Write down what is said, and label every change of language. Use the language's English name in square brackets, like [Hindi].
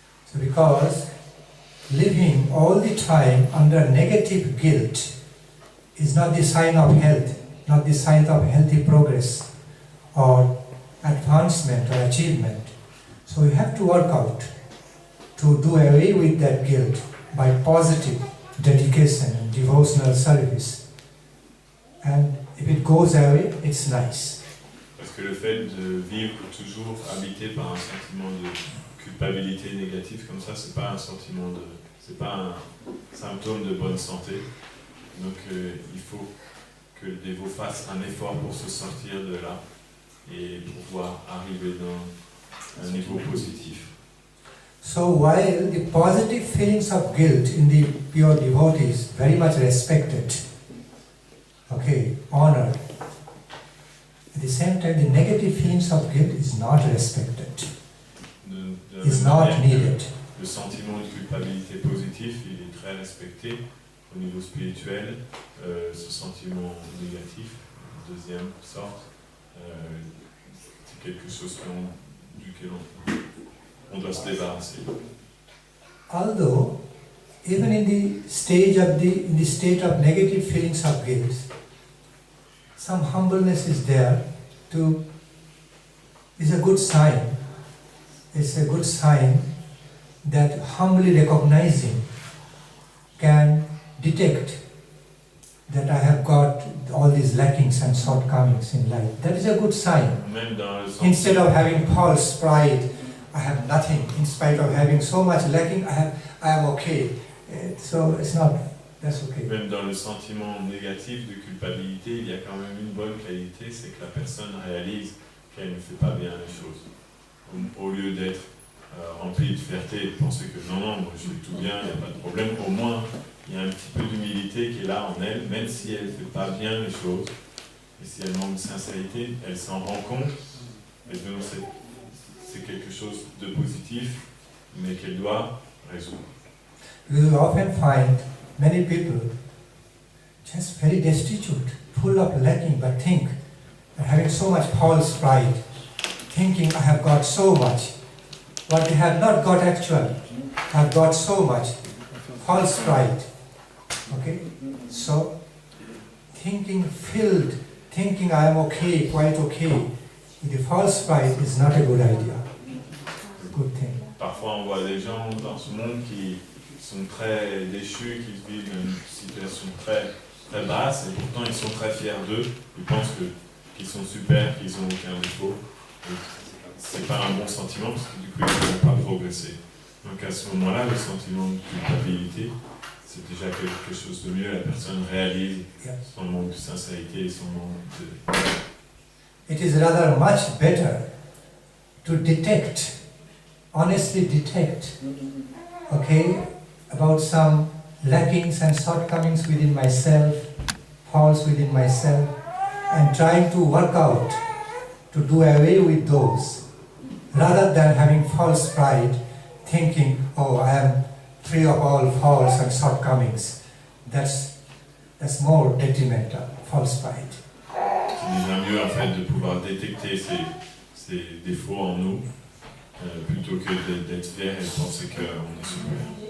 [English] So because living all the time under negative guilt is not the sign of health, not the sign of healthy progress or advancement or achievement. So you have to work out to do away with that guilt by positive dedication and devotional service. And if it goes away, it's nice. [French] Parce que le fait de vivre toujours habité par un sentiment de culpabilité négative comme ça, c'est pas un sentiment de, c'est pas un symptôme de bonne santé. Donc il faut que le dévot fasse un effort pour se sortir de là et pouvoir arriver dans un niveau positif. [English] So while the positive feelings of guilt in the pure devotee is very much respected, honored, at the same time the negative feelings of guilt is not respected, is not needed. [French] Le sentiment de culpabilité positif, il est très respecté au niveau spirituel. Ce sentiment négatif, deuxième sorte, c'est quelque chose duquel on doit se débarrasser. [English] Although, even in the state of negative feelings of guilt, some humbleness is there. Is a good sign. It's a good sign that humbly recognizing can detect that I have got all these lackings and shortcomings in life. That is a good sign. Instead of having false pride, I have nothing. In spite of having so much lacking, I am okay. So it's not, that's okay. [French] Même dans le sentiment négatif de culpabilité, il y a quand même une bonne qualité, c'est que la personne réalise qu'elle ne fait pas bien les choses. Au lieu d'être remplie de fierté et de penser que non, moi je fais tout bien, il n'y a pas de problème, au moins il y a un petit peu d'humilité qui est là en elle, même si elle ne fait pas bien les choses, et si elle manque de sincérité, elle s'en rend compte, et donc c'est quelque chose de positif, mais qu'elle doit résoudre. [English] You often find many people just very destitute, full of lacking, but think, having so much false pride, thinking I have got so much, what they have not got actually, have got so much, false pride. So thinking I am okay, quite okay, with the false pride is not a good idea, good thing. [French] Parfois on voit des gens dans ce monde qui sont très déchus, qui vivent une situation très, très basse, et pourtant ils sont très fiers d'eux, ils pensent qu'ils sont super, qu'ils n'ont aucun défaut. C'est pas un bon sentiment parce que du coup ils ne vont pas progresser. Donc à ce moment-là, le sentiment de culpabilité, c'est déjà quelque chose de mieux. La personne réalise son manque de sincérité et son manque de... [English] It is rather much better to detect, honestly detect okay, about some lackings and shortcomings within myself, faults within myself, and trying to work out to do away with those, rather than having false pride, thinking, oh, I am free of all faults and shortcomings. That's more detrimental, false pride. [French] C'est déjà mieux en fait de pouvoir détecter ces défauts en nous plutôt que d'être fier et de penser qu'on est supérieur.